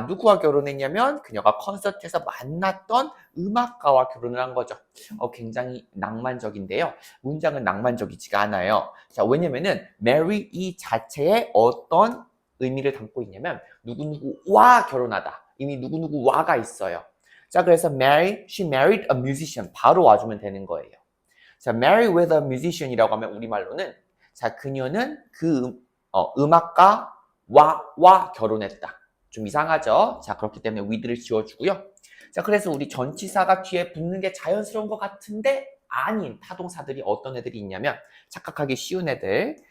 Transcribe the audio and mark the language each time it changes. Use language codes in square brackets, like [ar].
[ko] 누구와 결혼했냐면 그녀가 콘서트에서 만났던 음악가와 결혼을 한 거죠. 굉장히 낭만적인데요. 문장은 낭만적이지가 않아요. 자, 왜냐면은 marry 이 자체에 어떤 의미를 담고 있냐면 누구누구와 결혼하다. 이미 누구누구와가 있어요. 자, 그래서 [en] she married a musician. [ko] 바로 와주면 되는 거예요. 자, [en] marry with a musician [ko] 이라고 하면 우리말로는 자, 그녀는 그 음악가와 결혼했다. 좀 이상하죠? 자, 그렇기 때문에 with를 지워주고요. 자, 그래서 우리 전치사가 뒤에 붙는 게 자연스러운 것 같은데 아닌 타동사들이 어떤 애들이 있냐면 착각하기 쉬운 애들.